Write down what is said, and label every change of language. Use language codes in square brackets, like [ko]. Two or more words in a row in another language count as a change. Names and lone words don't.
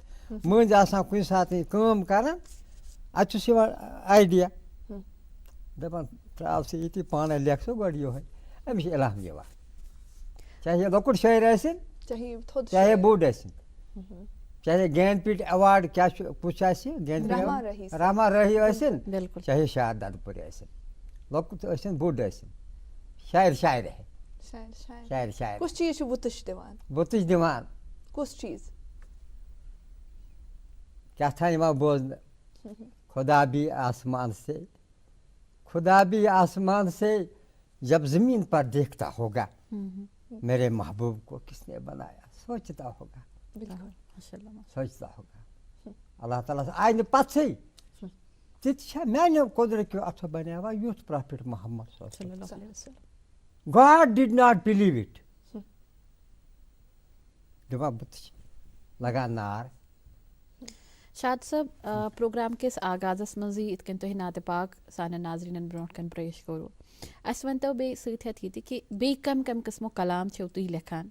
[ks] مٔنٛزۍ آسان کُنہِ ساتہٕ کٲم کران اتہِ چھُس یِوان آیڈیا دپان ترٛاو ژٕ ییٚتی پانے لیکھ ژٕ گۄڈٕ یِہوے. أمِس چھُ اِلہام یِوان چاہے لۄکُٹ شٲعر ٲسِنۍ چاہے بوٚڑ ٲسِنۍ چاہے گیند پیٖٹ ایواڈ کیٛاہ چھُ کُس آسہِ گیند پیٖٹ رحمان راہی ٲسِنۍ چاہے شارداد پوٗری ٲسِنۍ لۄکُٹ ٲسِنۍ بوٚڑ ٲسِنۍ شاعر شاعر ہے شاعر شاعر. کُس چیٖز چھُ وُتٕش دِوان؟ وُتٕش دِوان کُس چیٖز؟ کیٛاہ تھام یِوان بوزنہٕ [ur] خدا بھی آسمان سے خدا بھی آسمان سے جب زمین پر دیکھتا ہوگا میرے محبوب کو کس نے بنایا سوچتا ہوگا سوچتا ہوگا. [ks] اللہ تعالیٰ آیہِ نہٕ پژھٕے تِتہِ چھا میانیو قۄدرتیو اتھو بنیوا یُتھ پرافٹ محمد. [en] God did not believe it. [ks] دِوان بُتھِ لگان نار. شاد صٲب پروگرام کِس آغازس منٛزٕے یِتھ کٔنۍ تُہۍ نعتِ پاک سانٮ۪ن ناظریٖنن برونٛٹھ کَنۍ پیش کوٚروٕ اَسہِ ؤنۍتو بیٚیہِ سۭتۍ ہٮ۪تھ یہِ تہِ کہِ بیٚیہِ کَمہِ کَمہِ قٕسمُک کلام چھِو تُہۍ لیکھان؟